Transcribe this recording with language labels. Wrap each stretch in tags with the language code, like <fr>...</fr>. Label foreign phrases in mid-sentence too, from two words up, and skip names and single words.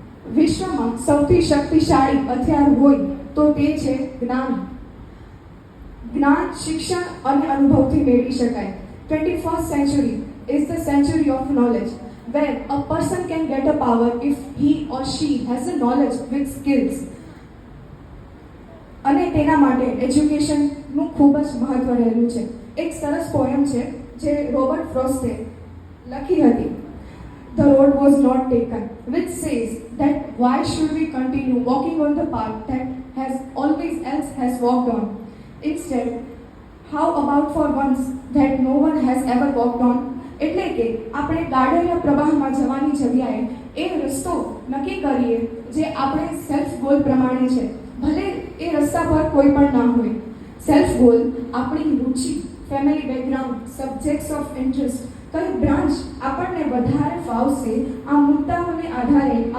<gu>વિશ્વમાં સૌથી શક્તિશાળી હથિયાર હોય તો તે છે જ્ઞાન. જ્ઞાન શિક્ષણ અને અનુભવથી મેળવી શકાય.</gu> <en>21st century is the century of knowledge, where a person can get a power if he or she has a knowledge with skills.</en> <gu>અને તેના માટે એજ્યુકેશનનું ખૂબ જ મહત્વ રહેલું છે. એક સરસ પોયમ છે જે રોબર્ટ ફ્રોસ્ટે લખી હતી,</gu> <en>The road was not taken, which says that why should we continue walking on the path that has always else has walked on? Instead, how about for once that no one has ever walked on?</en> <gu>એટલે કે આપણે ગાડેલા પ્રવાહમાં જવાની જગ્યાએ એ રસ્તો નક્કી કરીએ જે આપણે</gu> <en>self goal</en> <gu>પ્રમાણે છે, ભલે એ રસ્તા પર કોઈ પણ ના હોય.</gu> <en>self goal</en> <gu>આપણી રુચિ,</gu> <en>family background, subjects of interest,</en> <gu>કઈ બ્રાન્ચ આપણને વધારે ફાવશે, આ મુદ્દાઓને આધારે</gu>